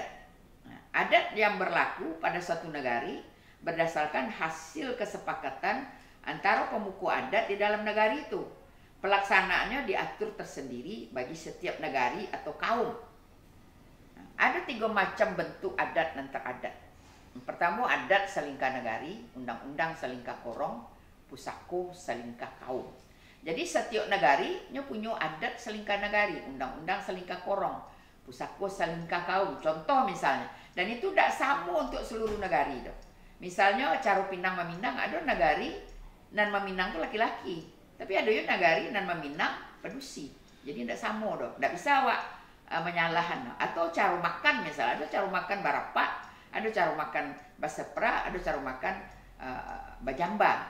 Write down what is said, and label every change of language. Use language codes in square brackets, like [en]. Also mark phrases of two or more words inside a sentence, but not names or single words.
[id] Adat yang berlaku pada suatu negari berdasarkan hasil kesepakatan antara pemuku adat di dalam negari itu. Pelaksanaannya diatur tersendiri bagi setiap negari atau kaum. Ada 3 macam bentuk adat dan teradat. Yang pertama, [min] adat selingkah negari, undang-undang selingkah korong, pusako selingkah kaum. [id] Jadi setiap negari punya [min] adat selingkah negari, undang-undang selingkah korong, pusako selingkah kaum. [id] Contoh misalnya, dan itu tidak sama untuk seluruh negari. Misalnya cara Pinang Meminang, ada negari nan Meminang itu laki-laki, tapi ada juga [min] negari nan Meminang pedusi. [id] Jadi tidak sama dong, tidak bisa awak menyalahkan. Atau cara makan misalnya, ada cara makan barapak, ada cara makan basepra, ada cara makan bajamba.